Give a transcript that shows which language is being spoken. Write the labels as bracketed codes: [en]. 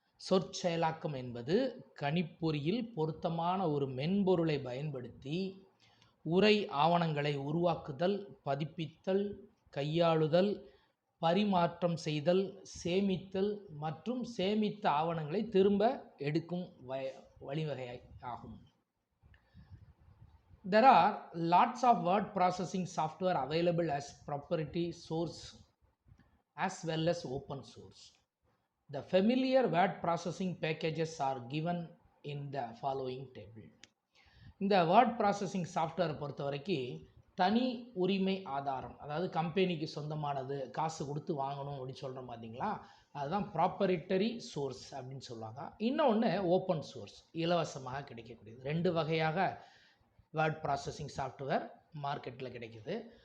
[ta] சொற்செயலாக்கம் என்பது கணிப்பொறியில் பொருத்தமான ஒரு மென்பொருளை பயன்படுத்தி உரை ஆவணங்களை உருவாக்குதல், பதிப்பித்தல், கையாளுதல், பரிமாற்றம் செய்தல், சேமித்தல் மற்றும் சேமித்த ஆவணங்களை திரும்ப எடுக்கும் வழிவகையாகும். [en] There are lots of word processing software available as proprietary source as well as open source. The familiar word processing packages are given in the following table. [ta] இந்த வேர்ட் ப்ராசஸிங் சாஃப்ட்வேரை பொறுத்த வரைக்கும் தனி உரிமை ஆதாரம், அதாவது கம்பெனிக்கு சொந்தமானது, காசு கொடுத்து வாங்கணும் அப்படின்னு சொல்கிறோம் பார்த்தீங்களா, அதுதான் ப்ராப்பரிட்டரி சோர்ஸ் அப்படின்னு சொல்லுவாங்க. இன்னொன்று ஓப்பன் சோர்ஸ், இலவசமாக கிடைக்கக்கூடியது. ரெண்டு வகையாக வேர்ட் ப்ராசஸிங் சாஃப்ட்வேர் மார்க்கெட்டில் கிடைக்குது.